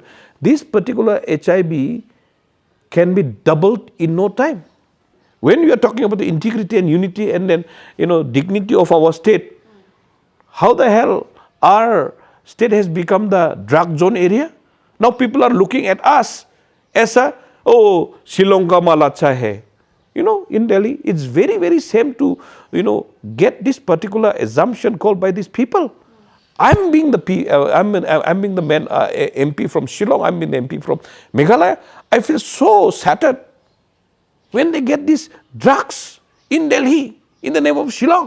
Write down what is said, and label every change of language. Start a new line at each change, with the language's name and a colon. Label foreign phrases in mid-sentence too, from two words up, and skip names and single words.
English: This particular HIV can be doubled in no time. When we are talking about the integrity and unity and then dignity of our state, how the hell our state has become the drug zone area? Now people are looking at us as Shillong
Hindi: का माल अच्छा है.
English: In Delhi, it's very, very shame to, get this particular assumption called by these people. I'm being the MP from Shillong, I'm being the MP from Meghalaya. I feel so shattered when they get these drugs in Delhi in the name of Shillong.